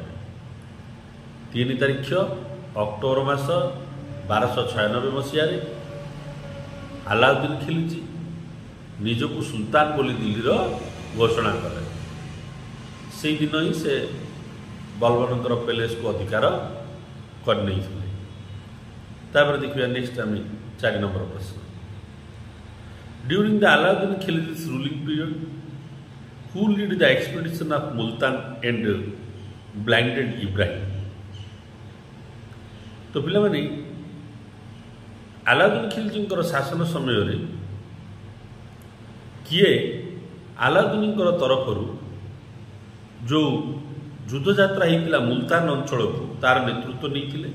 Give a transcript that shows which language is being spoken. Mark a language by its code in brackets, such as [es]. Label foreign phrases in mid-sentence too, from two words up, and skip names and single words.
[or] 3 ତାରିଖ ଅକ୍ଟୋବର ମାସ 1296 ମସିହାରେ ଆଲାଉଦ୍ଦିନ ଖିଲଜି ନିଜକୁ ସୁଲତାନ ବୋଲି ଦିଲ୍ଲୀର ଘୋଷଣା କଲେ। ସେଇଦିନ ହିଁ ସେ ବଲବନଙ୍କର ପ୍ୟାଲେସ୍କୁ ଅଧିକାର କରିନେଇଥିଲେ। ତାପରେ ଦେଖିବା ନେକ୍ସଟ ଆମେ 4 ନମ୍ବର ପ୍ରଶ୍ନ। [en] During the ଆଲାଉଦ୍ଦିନ ଖିଲଜି's ruling period, who led the expedition of Multan and blinded Ibrahim? [or] ତ ପିଲାମାନେ ଆଲାଉଦ୍ଦିନ ଖିଲଜିଙ୍କର ଶାସନ ସମୟରେ କିଏ ଆଲାଉଦ୍ଦିନଙ୍କର ତରଫରୁ ଯେଉଁ ଯୁଦ୍ଧଯାତ୍ରା ହେଇଥିଲା ମୁଲତାନ ଅଞ୍ଚଳକୁ, ତାର ନେତୃତ୍ୱ ନେଇଥିଲେ?